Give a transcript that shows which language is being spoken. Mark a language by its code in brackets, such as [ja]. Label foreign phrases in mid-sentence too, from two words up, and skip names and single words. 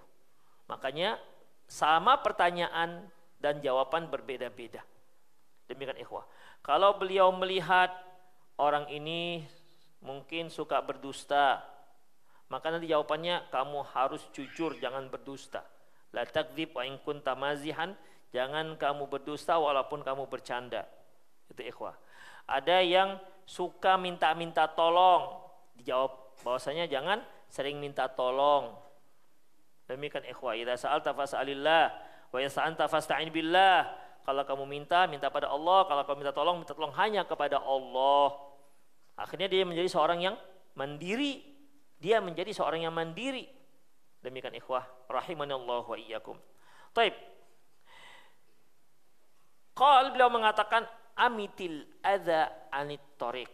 [id] Makanya sama pertanyaan dan jawaban berbeda-beda. Demikian ikhwah. Kalau beliau melihat orang ini mungkin suka berdusta, maka nanti jawabannya kamu harus jujur, jangan berdusta. [ar] لا تكذب وإن كنت مازحا, [id] jangan kamu berdusta walaupun kamu bercanda. Itu ikhwah. Ada yang suka minta-minta tolong, dijawab bahwasanya jangan sering minta tolong. Demikian ikhwah, [ar] إذا سألت فاسأل الله وإذا استعنت فاستعن بالله. [id] Kalau kamu minta pada Allah, kalau kamu minta tolong hanya kepada Allah. Akhirnya dia menjadi seorang yang mandiri. Dia menjadi seorang yang mandiri. Demikian ikhwah, [ar] رحمنا الله وإياكم. [id] Baik. Beliau mengatakan [ar] أمط الأذى عن الطريق.